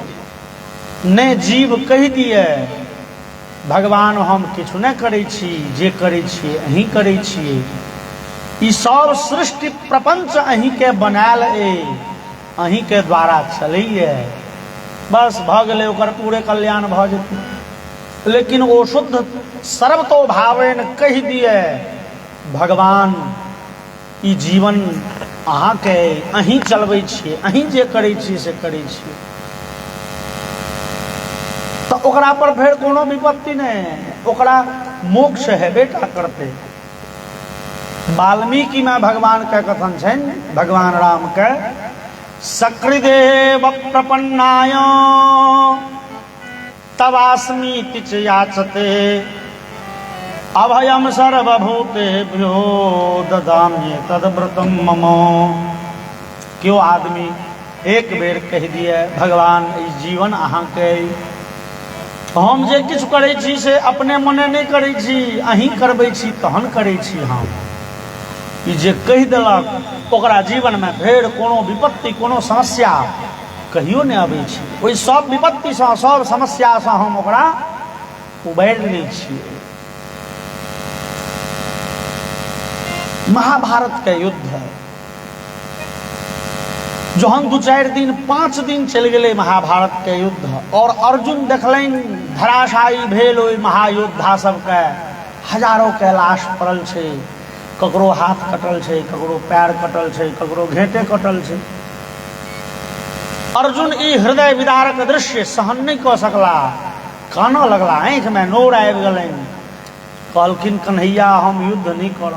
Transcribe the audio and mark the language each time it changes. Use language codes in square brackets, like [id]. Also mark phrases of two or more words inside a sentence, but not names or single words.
[mai] नहि जीव कहि दिए भगवान हम किछु नहि करै छी, जे करै छियै अहीं करै छियै, ई सब सृष्टि प्रपंच अहीं के बनायल अइ, अहीं के द्वारा चलैए, बस भऽ गेलै, ओकर पूरे कल्याण भऽ जेतै। लेकिन ओ शुद्ध सर्वतो भावेन कहि दिए भगवान ई जीवन अहाँके, अहीं चलबै छियै, अहीं जे करै छियै से करै छियै, तऽ ओकरा पर फेर कोनो विपत्ति नहीं, ओकरा मोक्ष हेबे टा करतै। वाल्मीकि में भगवान के कथन छनि, भगवान राम के, [sa] सकृदेव प्रपन्नाय तवास्मीति च याचते अभयम सर्वभूतेभ्यो ददामि तद्व्रतम मम। [mai] क्यों आदमी एक बेर कह दिए भगवान ई जीवन अहाँके, हम जे किछु करै छी से अपने मने नहीं करै छी, अहीं करबै छी तहन करै छी हम। ई जे कहि देलक ओकरा जीवन में फेर कोनो विपत्ति, कोनो समस्या कहियो नहीं आबै छै। ओहि सब विपत्ति से, सब समस्या से हम ओकरा उबारि लै छियै। महाभारत के युद्ध है, जहन 2-4 दिन 5 दिन चल गए महाभारत के युद्ध, और अर्जुन देखलनि धराशायी भेल ओहि महायोद्धा सबके, हजारों के लाश पड़ल छै, ककरो हाथ कटल छै, ककरो पैर कटल छै, ककरो घेंटे कटल छै। अर्जुन ई हृदय विदारक दृश्य सहन नहीं कऽ सकला, कानऽ लगला, आँखि में नोर आबि गेलनि, कहलखिन कन्हैया हम युद्ध नहीं करब।